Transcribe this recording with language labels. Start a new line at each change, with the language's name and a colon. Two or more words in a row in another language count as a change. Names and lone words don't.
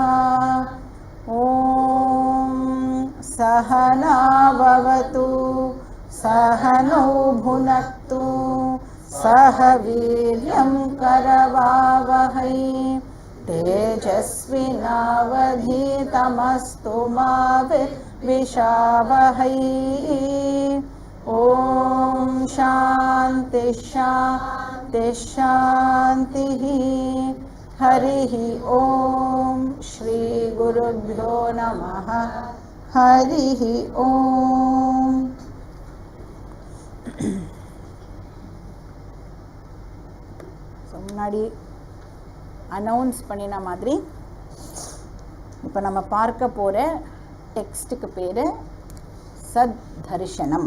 Sanskrit: ॐ सहना भवतु सहनौ भुनक्तु सह वीर्यं करवावहै तेजस्विनावधीतमस्तु मा विद्विषावहै। ॐ शान्ति शान्ति शान्तिः। हरिः ॐ श्री गुरुभ्यो नमः। हरिः ॐ।
Tamil: முன்னாடி அனௌன்ஸ் பண்ணின மாதிரி இப்போ நம்ம பார்க்க போகிற டெக்ஸ்ட்டுக்கு பேர் சத் தரிசனம்.